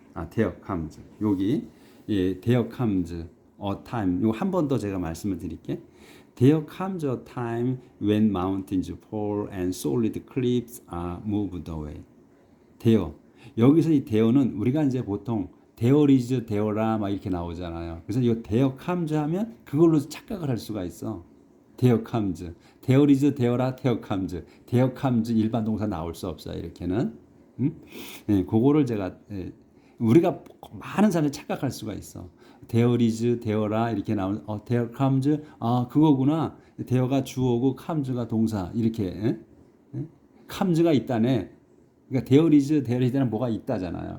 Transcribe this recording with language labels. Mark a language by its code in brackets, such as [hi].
[ko] 대역 함즈 여기 대역 함즈 [en] a time [ko] 이거 한 번 더 제가 말씀을 드릴게. [en] There comes a time when mountains fall and solid cliffs are moved away. [ko] there 여기서 이 there는 우리가 이제 보통 [en] there is [ko] there라 막 이렇게 나오잖아요. 그래서 이 [en] there comes [ko] 하면 그걸로 착각을 할 수가 있어. [en] there comes, there is [ko] there라 [en] there comes, there comes [ko] 일반 동사 나올 수 없어요. 이렇게는. 그거를 제가 우리가 많은 사람들이 착각할 수가 있어. [en] there is, [ko] there라 이렇게 나오는 there comes 그거구나. [en] there가 [ko] 주어고 comes가 동사 이렇게 comes가 있다네. 그러니까 [en] there is, there is [ko] 는 뭐가 있다잖아요.